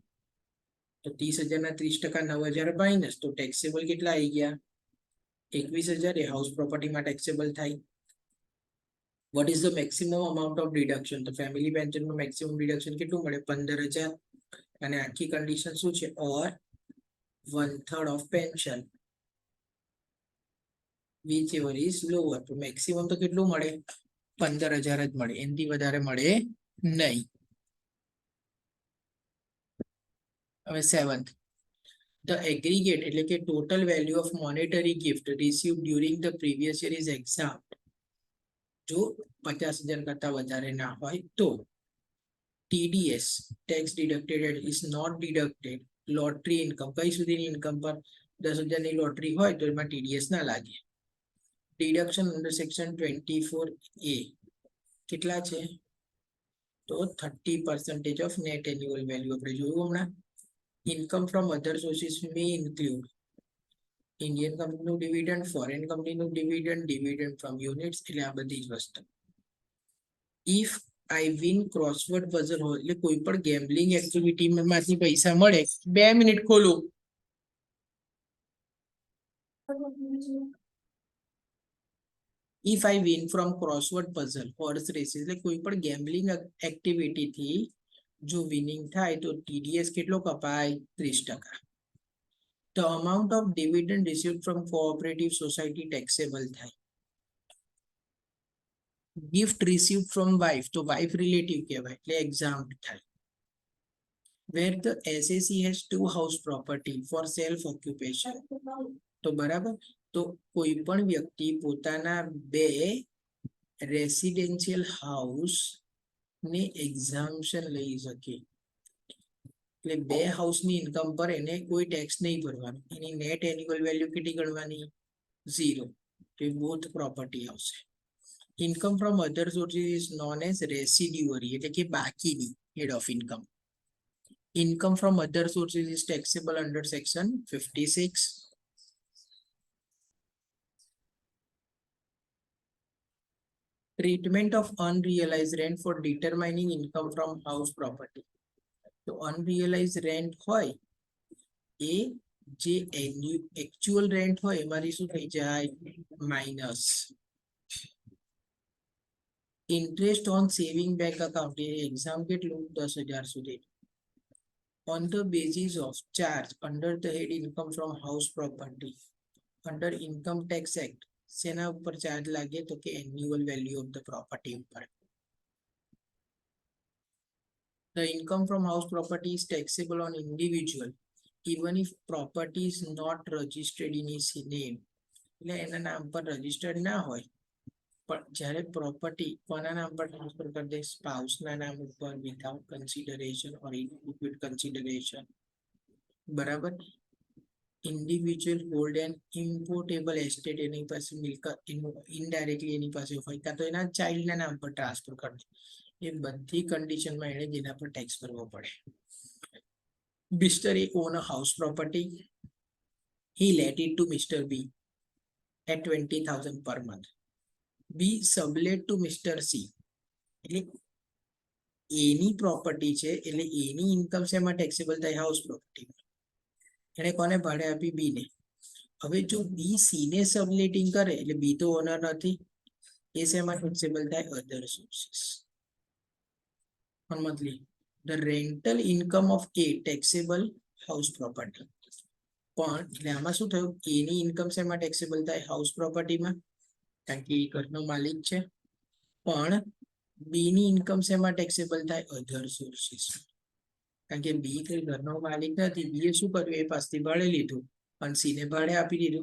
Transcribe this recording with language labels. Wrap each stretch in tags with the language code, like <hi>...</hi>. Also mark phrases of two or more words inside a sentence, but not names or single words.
<gu>તો 30,000 ના 30% 9,000 માઇનસ, તો ટેક્સેબલ કેટલા આવી ગયા? 21,000. એ હાઉસ પ્રોપર્ટીમાં ટેક્સેબલ થાય.</gu> <en>What is the maximum amount of deduction?</en> <gu>તો ફેમિલી પેન્શનમાં મેક્સિમમ ડિડક્શન કેટલું મળે? 15,000. અને આખી કન્ડિશન શું છે?</gu> <en>or 1/3 of pension whichever is lower.</en> <gu>તો મેક્સિમમ તો કેટલું મળે? 15,000 જ મળે, એનાથી વધારે મળે નહીં.</gu> <en>હવે 7th, the aggregate</en> <gu>એટલે કે</gu> <en>total value of monetary gift received during the previous year is exempt.</en> <gu>જો 50,000 કરતા વધારે ના હોય તો TDS</gu> <en>tax deducted is not deducted.</en> <gu>લોટરી ઇન્કમ કઈ સુધીની ઇન્કમ પર? 10,000 ની લોટરી હોય તો એમાં TDS ના લાગે. ડિડક્શન અંડર સેક્શન 24A કેટલા છે? તો 30%</gu> <en>of net annual value.</en> <gu>આપણે જોયું હમણાં.</gu> <en>income from other sources may include Indian</en> <gu>કંપનીનું ડિવિડન્ડ, ફોરેન કંપનીનું ડિવિડન્ડ,</gu> <en>dividend from units,</en> <gu>એટલે આ બધી જ વસ્તુ.</gu> <en>if I win crossword puzzle</en> <gu>હોય એટલે કોઈ પણ ગેમ્બલિંગ એક્ટિવિટીમાંથી પૈસા મળે. 2 મિનિટ ખોલું.</gu> <en>If I win from crossword puzzle, horse races,</en> <gu>એટલે કોઈ પણ ગેમ્બલિંગ એક્ટિવિટીથી જો વિનિંગ થાય તો TDS કેટલો કપાય? 30%.</gu> <en>The amount of dividend received from cooperative society taxable થાય. Gift received from wife, તો wife relative</en> <gu>કહેવાય એટલે</gu> <en>exempt થાય. Where the SAC has two house property for self occupation,</en> <gu>તો બરાબર, તો કોઈ પણ વ્યક્તિ પોતાના બે</gu> <en>residential house</en> <gu>ને એક્ઝામ્પશન લઈ શકે. એટલે બે હાઉસની ઇન્કમ પર એને કોઈ ટેક્સ નહીં ભરવાનો. એની</gu> <en>net annual value</en> <gu>કેટલી ગણવાની? 0. તો</gu> <en>both property</en> <gu>આવશે.</gu> <en>Income from other sources is known as residuary,</en> <gu>એટલે કે બાકીની</gu> <en>head of income. Income from other sources is taxable under section 56. Treatment of unrealized rent for determining income from house property.</en> <gu>તો</gu> <en>unrealized rent</en> <gu>હોય એ જે</gu> <en>actual rent</en> <gu>હોય એમાંથી શું થઈ જાય? માઇનસ.</gu> <en>interest on saving bank account,</en> <gu>એ એક્ઝામ કેટલું? 10,000 સુધી.</gu> <en>On the basis of charge under the head income from house property under income tax act,</en> <gu>સેના ઉપર ચાર્જ લાગે? તો કે</gu> <en>annual value of the property</en> <gu>ઉપર.</gu> <en>The income from house property is taxable on individual even if property is not registered in his name.</en> <gu>એટલે એના નામ પર રજીસ્ટર્ડ ના હોય, પણ જ્યારે પ્રોપર્ટી કોના નામ પર ટ્રાન્સફર કરી દે? સ્પાઉસના નામ ઉપર,</gu> <en>without consideration or with consideration.</en> <gu>બરાબર.</gu> <en>individual hold and importable estate,</en> <gu>એની પાસે મિલકત ઇનડાયરેક્ટલી એની પાસે હોય, કાં તો એના ચાઇલ્ડના નામ પર ટ્રાન્સફર કરી દે. એ બધી કન્ડિશનમાં એને જેના પર ટેક્સ ભરવો પડે.</gu> <en>Mr. A own a house property. He let it to Mr. B at 20,000 per month. B sublet to Mr. C.</en> <gu>એટલે એની પ્રોપર્ટી છે, એટલે એની ઇન્કમ શેમાં ટેક્સેબલ થાય?</gu> <en>house property.</en> <gu>એને કોને ભાડે આપી? બી ને. હવે જો બી સી ને સબલેટિંગ કરે એટલે બી તો ઓનર નથી, એ શેમાં ટેક્સેબલ થાય?</gu> <en>other sources. monthly. The rental income of A taxable house property.</en> <gu>પણ એટલે આમાં શું થયું? એની ઇન્કમ શેમાં ટેક્સેબલ થાય? હાઉસ પ્રોપર્ટીમાં, કારણ કે એ ઘરનો માલિક છે. પણ બી ની ઇન્કમ શેમાં ટેક્સેબલ થાય?</gu> <en>other sources.</en> <gu>કારણ કે બી કઈ ઘરનો માલિક નથી. બી એ શું કર્યું? એ પાસથી ભાડે લીધું અને સી ને ભાડે આપી દીધું.</gu>